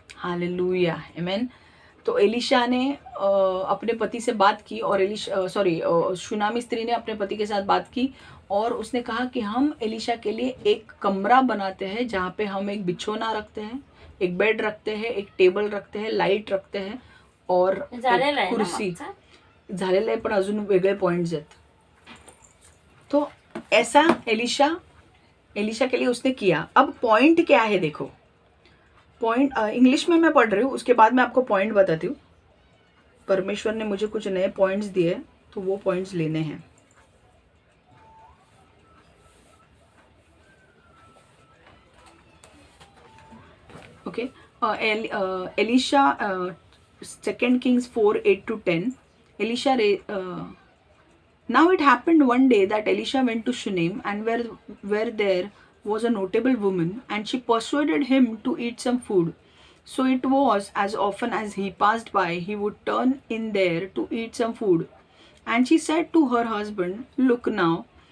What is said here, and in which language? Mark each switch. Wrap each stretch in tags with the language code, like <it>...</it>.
<hi>Hallelujah, आमेन। तो Elisha ने अपने पति से बात की, और सुनामी स्त्री ने अपने पति के साथ बात की, और उसने कहा कि हम एलिशा के लिए एक कमरा बनाते हैं जहाँ पे हम एक बिछौना रखते हैं, एक बेड रखते हैं, एक टेबल रखते हैं, लाईट रखते हैं और एक कुर्सी।</hi> <mr>झालेलं आहे पण अजून वेगळे पॉइंट्स आहेत।</mr> <hi>तो ऐसा एलिशा के लिए उसने किया। अब पॉइंट क्या है देखो, पॉइंट इंग्लिश में मैं पढ़ रही हूँ, उसके बाद मैं आपको पॉइंट बताती हूँ। परमेश्वर ने मुझे कुछ नए पॉइंट्स दिए तो वो पॉइंट्स लेने हैं। Okay, Elisha 2 Kings 4 8 to 10।</hi> <en>Elisha Now it happened one day that Elisha went to Shunem, and where there was a notable woman, and she persuaded him to eat some food. So it was, as often as he passed by, he would turn in there to eat some food. And she said to her husband, Look now,</en>